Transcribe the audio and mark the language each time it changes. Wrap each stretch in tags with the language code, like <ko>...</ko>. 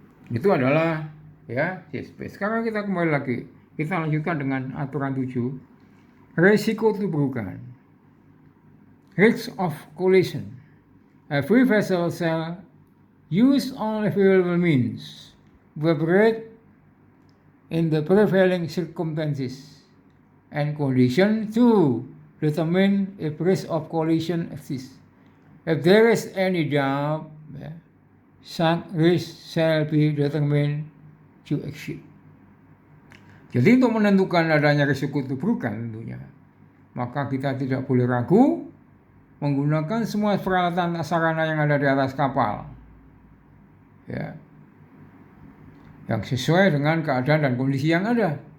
<id>Itu adalah ya CSP. Sekarang kita kembali lagi. Kita lanjutkan dengan aturan 7. Risiko keterburukan.</id> <en>Risk of collision. Every vessel shall use all available means, operate in the prevailing circumstances and conditions to determine if risk of collision exists. If there is any doubt, such risk shall be determined to exist.</en> <id>Jadi untuk menentukan adanya risiko keterburukan tentunya, maka kita tidak boleh ragu menggunakan semua peralatan sarana yang ada di atas kapal, ya, yang sesuai dengan keadaan dan kondisi yang ada.</id>